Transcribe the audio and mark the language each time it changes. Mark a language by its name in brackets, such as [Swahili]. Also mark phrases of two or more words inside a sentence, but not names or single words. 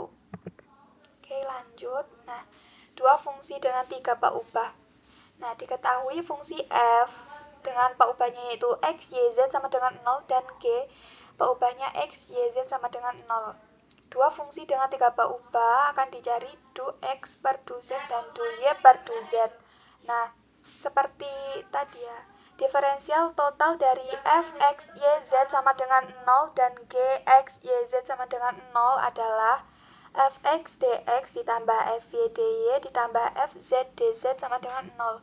[Indonesian] Oke, lanjut. Nah, dua fungsi dengan 3 peubah. Nah, diketahui fungsi f dengan peubahnya yaitu x, y, z sama dengan 0 dan g peubahnya x, y, z sama dengan 0. Dua fungsi dengan 3 peubah akan dicari du x per du z dan du y per du z. Nah, seperti tadi ya, diferensial total dari f, x, y, z sama dengan 0 dan g, x, y, z sama dengan 0 adalah fx dx ditambah fy dy ditambah fz dz sama dengan 0.